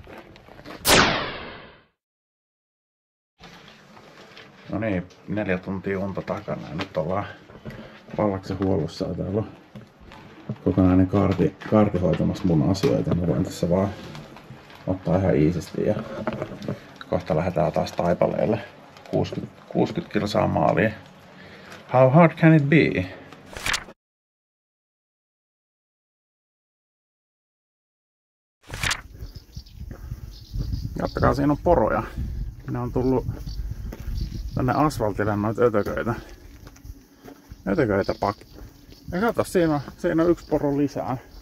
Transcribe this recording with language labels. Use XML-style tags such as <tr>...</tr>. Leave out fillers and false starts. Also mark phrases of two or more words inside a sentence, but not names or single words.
<fi>No niin, 4 tuntia unta takana ja nyt ollaan Pallaksen huollossa ja täällä on kokonainen kaarti hoitamassa mun asioita. Mä voin tässä vaan ottaa ihan iisisti ja kohta lähdetään taas taipaleelle. 60 kilsaa maaliin.</fi> <en>How hard can it be?</en> <fi>Kattokaa, siinä on poroja. Ne on tullut tänne asfaltille noita ötököitä. Ja kato, siinä on 1 poro lisää.</fi>